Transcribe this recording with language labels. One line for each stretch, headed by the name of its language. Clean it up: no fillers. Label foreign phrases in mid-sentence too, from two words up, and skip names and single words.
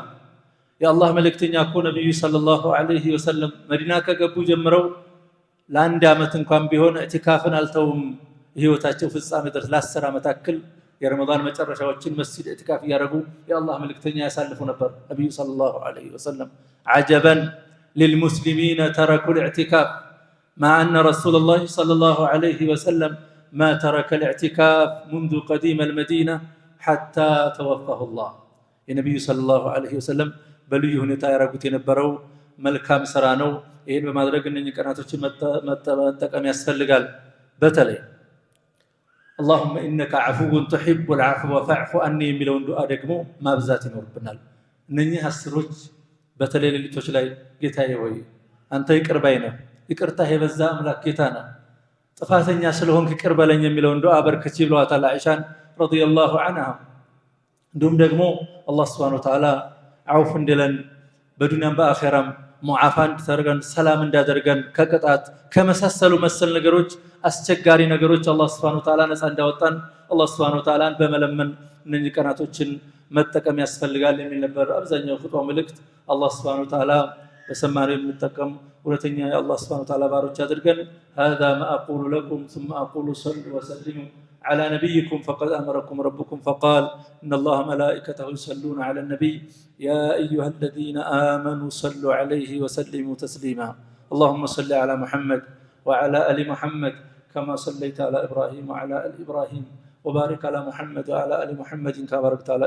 Amharic: የአላህ መልእክተኛ እኮ ነብዩ
Arabic: صلى الله عليه وسلم
Amharic: መዲና ከገቡ ጀምረው ለአንድ ዓመት እንኳን ቢሆን ኢዕቲካፍን አልተውም። ህይወታቸው ፍጻሜ ድረስ ለ10 ዓመት ያክል የረመዳን መጨረሻዎችን መስጂድ ኢዕቲካፍ ያደረጉ የአላህ መልእክተኛ ያሳልፉ ነበር ነብዩ
Arabic: صلى الله عليه وسلم። عجبا للمسلمين تركوا الاعتكاف مع أن رسول الله صلى الله عليه وسلم ما ترك الاعتكاف منذ قديم المدينة حتى توفاه الله. النبي صلى الله عليه وسلم
Amharic: በልዩ ሁኔታ ያረጉት የነበረው መልካም ስራ ነው። ይሄን በማድረግ እነኚህ ቀናቶችን መጠቀም ያስፈልጋል። በተለይ
Arabic: اللهم انك عفو تحب العفو فاعف عني
Amharic: የሚለውን ዱዓ ደግሞ ማብዛት ይኖርብናል። እነኚህ አስሮች በተለይ ሌሊቶች ላይ ጌታዬ ሆይ አንተ ይቅር ባይ ነህ፣ ይቅርታህ የበዛ አምላክ ጌታ ነህ፣ ጥፋተኛ ስለሆንክ ይቅር በለኝ የሚለውን ዱዓ በርከች ብለዋታል አይሻን
Arabic: رضي الله عنها።
Amharic: እንዲሁም ደግሞ አላህ
Arabic: سبحانه وتعالى
Amharic: عوف እንደለን በዱንያም በአኺራም ሙዓፋን ተርገን ሰላም እንዳደርገን ከቅጣት ከመሳሰሉ መሰል ነገሮች አስቸጋሪ ነገሮች አላህ
Arabic: سبحانه وتعالى
Amharic: ነፃ እንዳወጣን አላህ
Arabic: سبحانه وتعالى
Amharic: በመለመን እነዚህ ቀናቶችን መጠቀም ያስፈልጋል የሚል ነበር አብዛኛው ኹጥባ መልእክት አላህ
Arabic: سبحانه وتعالى
Amharic: በሰማነው የምንጠቀም ሁለተኛ የአላህ
Arabic: سبحانه وتعالى
Amharic: ባሮች አድርገን
Arabic: هذا ما أقول لكم ثم أقول صلوا وسلموا على نبيكم فقد أمركم ربكم فقال إن الله ملائكته يصلون على النبي يا أيها الذين آمنوا صلوا عليه وسلموا تسليما اللهم صل على محمد وعلى آل محمد كما صليت على إبراهيم وعلى آل إبراهيم وبارك على محمد وعلى آل محمد كما باركت على